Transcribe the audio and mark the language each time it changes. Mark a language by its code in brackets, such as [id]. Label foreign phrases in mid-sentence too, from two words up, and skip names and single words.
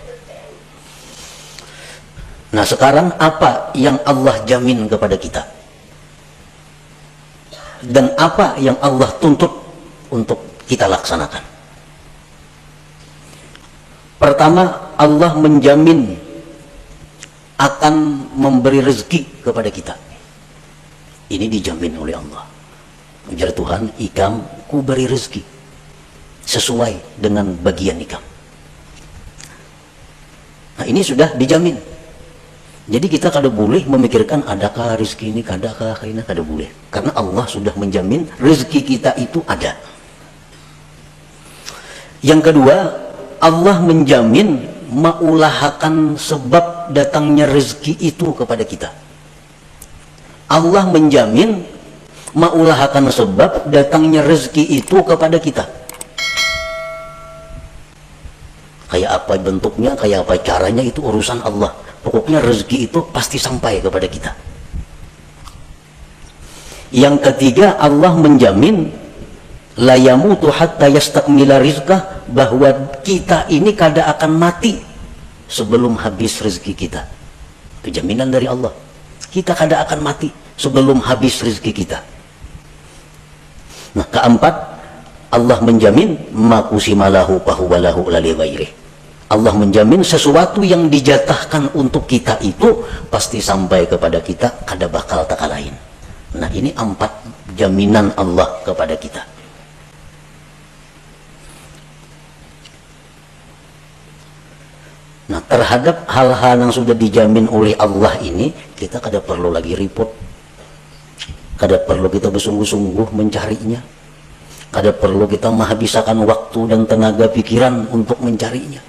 [id] Nah sekarang apa yang Allah jamin kepada kita, dan apa yang Allah tuntut untuk kita laksanakan? Pertama, Allah menjamin akan memberi rezeki kepada kita. Ini dijamin oleh Allah. [bjn] Ujar Tuhan, ikam ku beri rezeki sesuai dengan bagian ikam. [id] Nah ini sudah dijamin. Jadi kita kada boleh memikirkan adakah rezeki ini, kadakah ini, kada boleh. Karena Allah sudah menjamin rezeki kita itu ada. Yang kedua, Allah menjamin mengulahakan sebab datangnya rezeki itu kepada kita. Allah menjamin mengulahakan sebab datangnya rezeki itu kepada kita. Kayak apa bentuknya, kayak apa caranya, itu urusan Allah. Pokoknya rezeki itu pasti sampai kepada kita. Yang ketiga, Allah menjamin [ar] لا يموت حتى يستكمل رزقه, [id] bahwa kita ini kada akan mati sebelum habis rezeki kita. Itu jaminan dari Allah. Kita kada akan mati sebelum habis rezeki kita. Nah, keempat, Allah menjamin [ar] ما قسم له فهو له لا لغيره. [id] Allah menjamin sesuatu yang dijatahkan untuk kita itu pasti sampai kepada kita, kada bakal tak lain. Nah, ini 4 jaminan Allah kepada kita. Nah, terhadap hal-hal yang sudah dijamin oleh Allah ini, kita kada perlu lagi repot, kada perlu kita bersungguh-sungguh mencarinya, kada perlu kita menghabiskan waktu dan tenaga pikiran untuk mencarinya.